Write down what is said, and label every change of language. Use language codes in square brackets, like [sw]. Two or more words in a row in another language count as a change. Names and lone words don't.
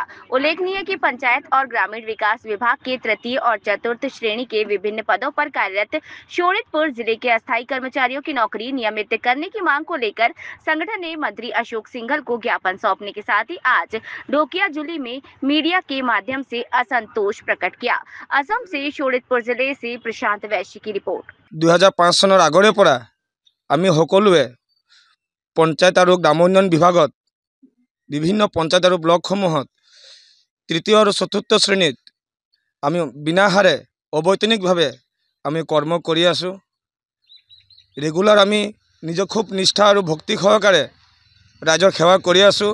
[hi] उल्लेखनीय है कि पंचायत और ग्रामीण विकास विभाग के तृतीय और चतुर्थ श्रेणी के विभिन्न पदों पर कार्यरत शोणितपुर जिले के अस्थायी कर्मचारियों की नौकरी नियमित करने की मांग को लेकर संगठन ने मंत्री अशोक सिंघल को ज्ञापन सौंपने के साथ ही आज ढोकियाजुली में मीडिया के माध्यम से असंतोष प्रकट किया। असम से शोणितपुर जिले से प्रशांत वैश्य की रिपोर्ट। [as] 2005 চনৰ আগৰে পৰা আমি সকলোৱে পঞ্চায়ত আৰু গ্ৰাম উন্নয়ন বিভাগত বিভিন্ন পঞ্চায়ত আৰু ব্লকসমূহত তৃতীয় আৰু চতুৰ্থ শ্ৰেণীত আমি বিনাহাৰে অবৈতনিকভাৱে আমি কৰ্ম কৰি আছো। ৰেগুলাৰ আমি নিজক খুব নিষ্ঠা আৰু ভক্তি সহকাৰে ৰাইজৰ সেৱা কৰি আছো।